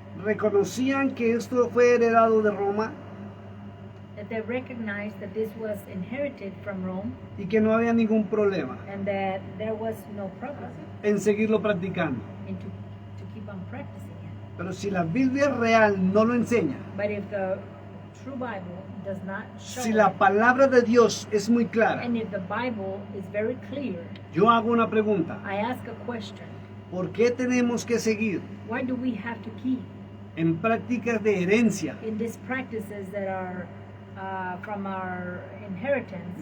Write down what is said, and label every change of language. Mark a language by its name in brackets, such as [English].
[Spanish] reconocían que esto fue heredado de Roma [English] they recognized that this was inherited from Rome [Spanish] y que no había ningún problema [English] and that there was no problem [Spanish] en seguirlo practicando. [English] in to keep on practicing it. [Spanish] Pero si la Biblia real no lo enseña, [English] But if the true Bible does not show [Spanish] si la [English] it, [Spanish] palabra de Dios es muy clara, [English] and if the Bible is very clear, [Spanish] yo hago una pregunta. [English] I ask a question. [Spanish] ¿Por qué tenemos que seguir [English] Why do we have to keep [Spanish] en prácticas de herencia [English] in these practices that are from our inheritance